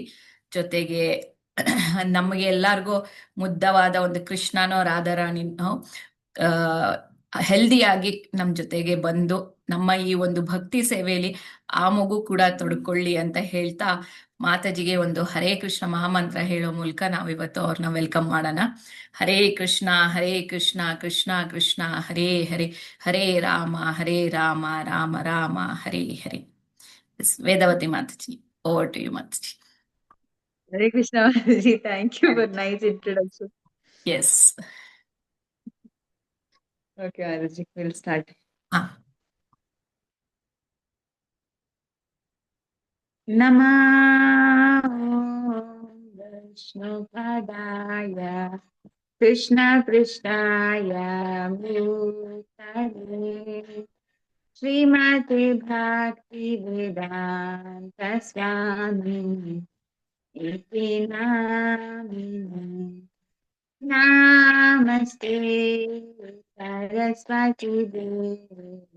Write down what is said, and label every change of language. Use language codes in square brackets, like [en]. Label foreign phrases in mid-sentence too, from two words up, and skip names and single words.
[kn] ಜೊತೆಗೆ ನಮಗೆ ಎಲ್ಲಾರ್ಗೂ ಮುದ್ದವಾದ ಒಂದು ಕೃಷ್ಣನೋ ರಾಧಾರಾಣಿನೋ ಹೆಲ್ದಿಯಾಗಿ ನಮ್ ಜೊತೆಗೆ ಬಂದು ನಮ್ಮ ಈ ಒಂದು ಭಕ್ತಿ ಸೇವೆಯಲ್ಲಿ ಆ ಮಗು ಕೂಡ ತೊಡ್ಕೊಳ್ಳಿ ಅಂತ ಹೇಳ್ತಾ ಮಾತಾಜಿಗೆ ಒಂದು ಹರೇ ಕೃಷ್ಣ ಮಹಾಮಂತ್ರ ಹೇಳೋ ಮೂಲಕ ನಾವು ಇವತ್ತು ಅವ್ರನ್ನ ವೆಲ್ಕಮ್ ಮಾಡೋಣ. [sa] ಹರೇ ಕೃಷ್ಣ ಕೃಷ್ಣ ಕೃಷ್ಣ ಹರೇ ಹರೇ, ಹರೇ ರಾಮ ರಾಮ ರಾಮ ಹರೇ ಹರೇ. [kn] ವೇದವತಿ ಮಾತಾಜಿ, [en] over to you [kn] ಮಾತಾಜಿ. [en] Hare Krishna Mataji, thank you for nice introduction. Yes. Okay, Mataji, we'll start. [sa] नमः विष्णुपदाय कृष्णपृष्ठाय भूतले श्रीमते भक्तिवेदान्त स्वामी इति नामिने नमस्ते सरस्वती देवी